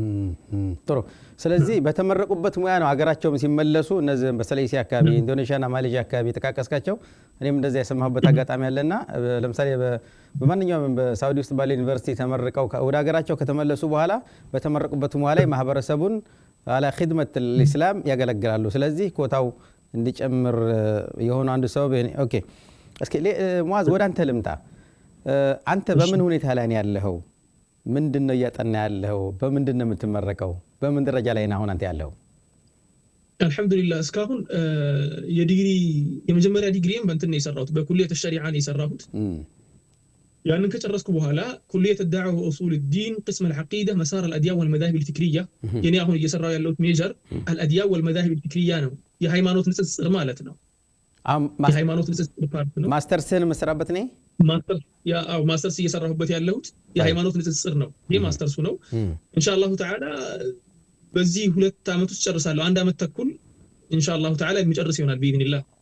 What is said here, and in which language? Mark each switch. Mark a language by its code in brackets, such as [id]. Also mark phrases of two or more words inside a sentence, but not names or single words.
[am] ጥሩ። ስለዚህ በተመረቁበት ሙያ ነው ሀገራቸውም ሲመለሱ እነዚህ በሰለይሲ አካባቢ ኢንዶኔዥያና ማሌዥያ አካባቢ ተቃቀስካቸው። እኔም እንደዚህ ያሰማሁበት አጋጣሚ ያለና ለምሳሌ በማንኛውም በሳውዲ ውስጥ ባለ ዩኒቨርሲቲ ተመርቀው ወደ ሀገራቸው ከተመለሱ በኋላ በተመረቁበት ሙያ ላይ ማህበረሰቡን [ar] على خدمة الاسلام [am] ያገለግላሉ። ስለዚህ ኮታው እንዲጨምር የሆነ አንዱ ሰበብ ኦኬ። እስኪ ሙአዝ ወደ አንተ ልምጣ። አንተ በምን ሁኔታ ላይ ነው ያለኸው? ምንድነው እያጠና ያለኸው? በምንድነው የምትመረቀው? በምን ደረጃ ላይ ነው አሁን አንተ ያለኸው? አልহামዱሊላህ እስካሁን የመጀመሪያ ዲግሪም በእንትን ነው የሰራሁት፣ በኩሊየት ሸሪዓ ነው የሰራሁት። ያንን ከጨረስኩ በኋላ ኩልየት [ar] الدعوة وأصول الدين قسم العقيدة مسار الأديان والمذاهب الفكرية [am] የኔ አሁን እየሰራው ያለሁት ሜጀር [ar] الأديان والمذاهب الفكرية [am] ነው የሃይማኖት ንጽጽር ማለት ነው የሃይማኖት ንጽጽር ፓርት ነው ማስተርስን መስራበት ነኝ ማስተርስ እየሰራሁበት ያለሁት የሃይማኖት ንጽጽር ነው ይሄ ማስተርሱ ነው [ar] إن شاء الله تعالى [am] በዚህ 2 አመት ውስጥ ጨርሳለሁ 1 አመት ተኩል [ar] إن شاء الله تعالى [am] የሚጨርስ ይሆናል باذن